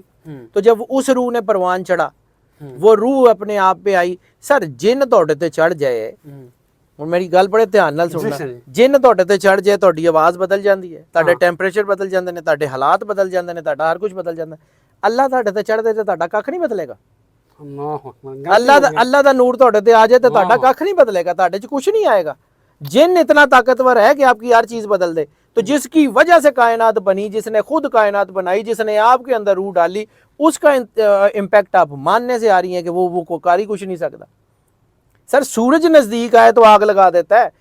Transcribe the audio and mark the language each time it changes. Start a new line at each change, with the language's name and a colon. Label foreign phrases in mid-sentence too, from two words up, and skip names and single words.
Urdu: تو جب اس روح نے پروان چڑھا، وہ روح اپنے آپ پہ آئی.
Punjabi: سر جن توڑے تے چڑھ جائے، ہن میری گل بڑے دھیان نال سننا، جن توڑے تے چڑھ جائے تہاڈی آواز بدل جاندی ہے، تہاڈے ٹیمپریچر بدل جاندے نے، تہاڈے حالات بدل جاندے نے، تہاڈا ہر کچھ بدل جاندا ہے. اللہ تہاڈے تے چڑھ دے تے تہاڈا کھ نہیں بدلے گا. اللہ دا نور تہاڈے تے آ جائے تے تہاڈا کھ نہیں بدلے گا، تہاڈے چ کچھ نہیں آئے گا.
Urdu: جن اتنا طاقتور ہے کہ آپ کی ہر چیز بدل دے. تو جس کی وجہ سے کائنات بنی، جس نے خود کائنات بنائی، جس نے آپ کے اندر روح ڈالی، اس کا امپیکٹ آپ ماننے سے آ رہی ہیں کہ وہ کاری کچھ نہیں سکتا. سر سورج نزدیک آئے تو آگ لگا دیتا ہے.